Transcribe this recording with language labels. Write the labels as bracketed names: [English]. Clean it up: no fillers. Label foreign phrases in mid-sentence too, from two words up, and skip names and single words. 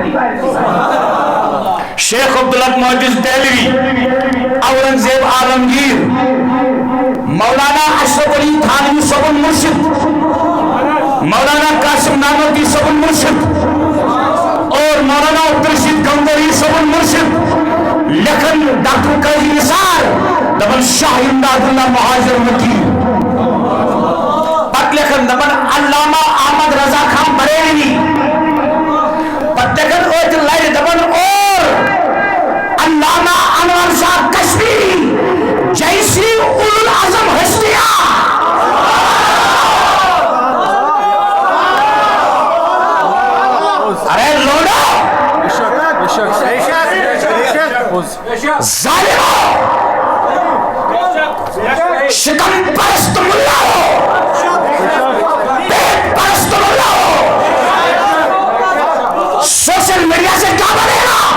[Kashmiri] शेख अब्दुल हक मोहद्दिस देहलवी, औरंगजेब आलमगीर, मौलाना अशरफ अली थानवी सबुल मुर्शिद, मौलाना कासिम नामवती सबुल मुर्शिद और मौलाना अब्दुल रशीद गंगोही सबुल मुर्शिद लेखन डॉक्टर काजी निसार दबन शाह इमदादुल्लाह मुहाजिर वकील पत लेखन दबन अल्लामा अहमद रजा खान बरेलवी पत लेखन ओत लाइर दबन और अल्लामा अनवर शाह कश्मीरी जैसी उलुल आजम हस्तियां अरे लोडो [Hindi] जालिमो शिकम परस्त मुल्ला हो, पेट परस्त मुल्ला हो, सोशल मीडिया से क्या बनेगा?